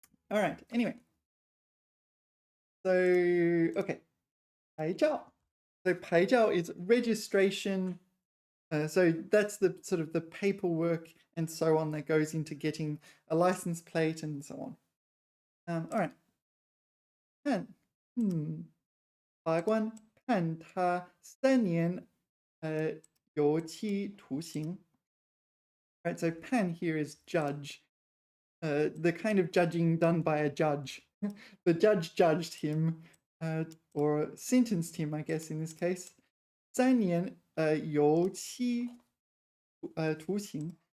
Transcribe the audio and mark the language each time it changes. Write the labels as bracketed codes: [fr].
[en] All right. Anyway, so okay, 牌照. So 牌照 is registration. So that's the sort of the paperwork and so on that goes into getting a license plate and so on. All right. [zh] 判，法官判他3年有期徒刑. [en] Right, so pan here is judge, the kind of judging done by a judge. The judge judged him, or sentenced him, I guess in this case. [zh] 3年有期徒刑.